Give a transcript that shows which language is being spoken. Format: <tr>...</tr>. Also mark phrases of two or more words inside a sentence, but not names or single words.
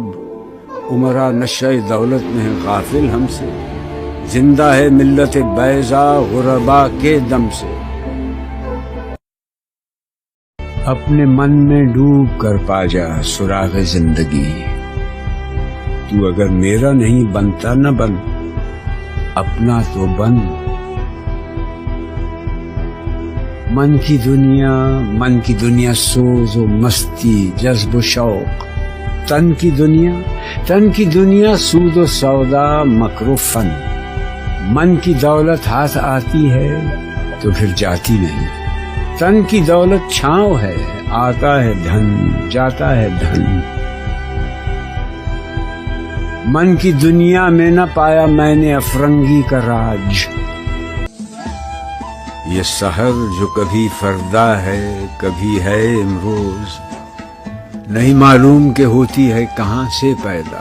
<ur>عمرہ نشہ دولت میں ہے غافل ہم سے، زندہ ہے ملت بیضا غربا کے دم سے۔ اپنے من میں ڈوب کر پا جا سراغ زندگی، تو اگر میرا نہیں بنتا نہ بن، اپنا تو بن۔ من کی دنیا سوز و مستی جذب و شوق، تن کی دنیا سود و سودا مکر و فن۔ من کی دولت ہاتھ آتی ہے تو پھر جاتی نہیں، تن کی دولت چھاؤں ہے، آتا ہے دھن جاتا ہے دھن۔ من کی دنیا میں نہ پایا میں نے افرنگی کا راج، یہ سحر جو کبھی فردا ہے کبھی ہے امروز، نہیں معلوم کہ ہوتی ہے کہاں سے پیدا۔</ur>